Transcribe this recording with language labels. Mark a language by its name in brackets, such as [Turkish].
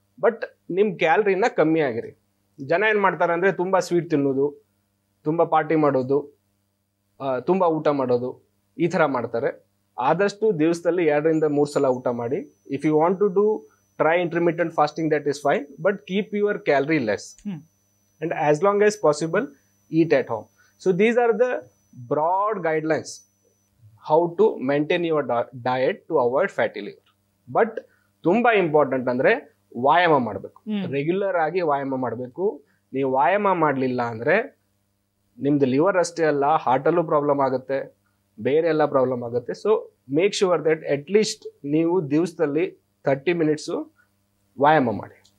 [Kannada] But ನಿಮ್ ಕ್ಯಾಲರಿನ ಕಮ್ಮಿ ಆಗಿರಿ. ಜನ ಏನ್ ಮಾಡ್ತಾರೆ ಅಂದ್ರೆ ತುಂಬಾ ಸ್ವೀಟ್ ತಿನ್ನೋದು, ತುಂಬಾ ಪಾರ್ಟಿ ಮಾಡೋದು, ತುಂಬಾ ಊಟ ಮಾಡೋದು, ಈ ತರ ಮಾಡ್ತಾರೆ. ಆದಷ್ಟು ದಿವಸದಲ್ಲಿ 2 to 3 ಸಲ ಊಟ ಮಾಡಿ. [English] If you want to do try intermittent fasting, that is fine, but keep your calorie less and as long as possible eat at home. So these are the broad guidelines how to maintain your diet to avoid fatty liver. [Kannada] But ತುಂಬಾ important ಅಂದ್ರೆ ವ್ಯಾಯಾಮ ಮಾಡಬೇಕು, regular ಆಗಿ ವ್ಯಾಯಾಮ ಮಾಡಬೇಕು. ನೀವು ವ್ಯಾಯಾಮ ಮಾಡಲಿಲ್ಲ ಅಂದ್ರೆ ನಿಮ್ದು ಲಿವರ್ ಅಷ್ಟೇ ಅಲ್ಲ, ಹಾರ್ಟಲ್ಲೂ ಪ್ರಾಬ್ಲಮ್ ಆಗುತ್ತೆ, ಬೇರೆ ಎಲ್ಲ ಪ್ರಾಬ್ಲಮ್ ಆಗುತ್ತೆ. [English] so make sure that at least [Kannada] ನೀವು ದಿವಸದಲ್ಲಿ 30 minutes ವ್ಯಾಯಾಮ ಮಾಡಿ.